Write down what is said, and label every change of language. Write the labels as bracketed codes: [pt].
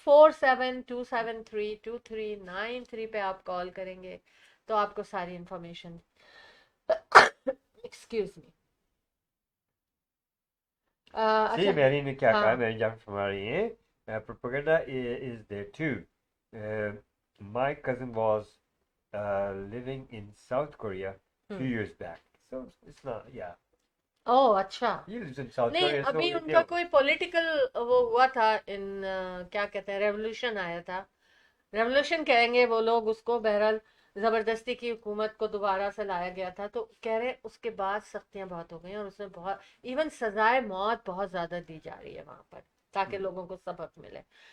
[hi] 647-273-2393 पे आप कॉल करेंगे तो आपको सारी information excuse मी। See, marine ने क्या हाँ। कहा, मैरिन जाफरी फरमा रही है, [en] propaganda is there too. My cousin was living in South Korea few years back. So it's not, yeah. [hi] ओह अच्छा। [en] He lives in South [hi] नहीं, [en] Korea. [hi] अभी [en] So [hi] उनका कोई पॉलिटिकल वो हुआ था इन क्या कहते हैं, रेवोल्यूशन आया था। रेवोल्यूशन कहेंगे वो लोग उसको, बहरहाल जबरदस्ती की हुकूमत को दोबारा से लाया गया था। तो कह रहे उसके बाद सख्तियां बहुत हो गई और उसमें बहुत इवन सजाए मौत बहुत ज्यादा दी जा रही है वहां पर, ताकि लोगों को सबक मिले।